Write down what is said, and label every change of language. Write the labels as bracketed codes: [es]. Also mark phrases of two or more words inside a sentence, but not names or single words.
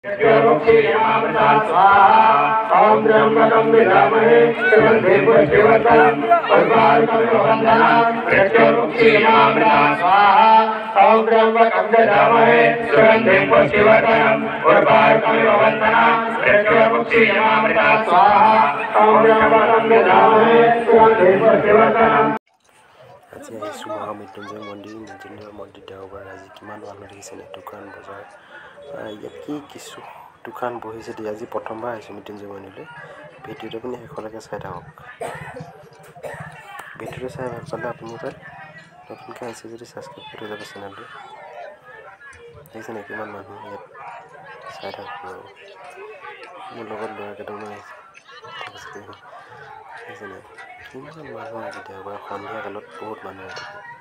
[sa] ओम ब्रह्मणं विद्महे सुगन्धिं पुष्टिवर्धनम् उर्वारुकमिव बन्धनात् मृत्युर्मुक्षीयमामृतात् स्वाहा ओम ब्रह्मणं विद्महे सुगन्धिं पुष्टिवर्धनम् उर्वारुकमिव बन्धनात् मृत्युर्मुक्षीयमामृतात् स्वाहा ओम ब्रह्मणं विद्महे सुगन्धिं पुष्टिवर्धनम्। [as] আজি আহিছোঁ মহামৃত্যুঞ্জয় মন্দিৰ মৃত্যুঞ্জয় মন্দিৰ দেওবাৰ আজি কিমান মানুহ দেখিছেনে দোকান বজাৰ ইয়াত কিছু দোকান বহিছে দেই আজি প্ৰথমবাৰ আহিছোঁ মৃত্যুঞ্জয় মন্দিৰলৈ ভিডিঅ'টো আপুনি শেষলৈকে চাই থাকক ভিডিঅ'টো চাই ভাল পালে আপোনালোকে নতুনকৈ আহিছে যদি ছাবস্ক্ৰাইব কৰি যাব চেনেলটো দেখিছেনে কিমান মানুহ ইয়াত চাই থাকক মোৰ লগত ল'ৰা কেইটামান আহিছে দেখিছেনে কিমান মানুহ আজি দেওবাৰ সন্ধিয়া কালত বহুত মানুহ থাকে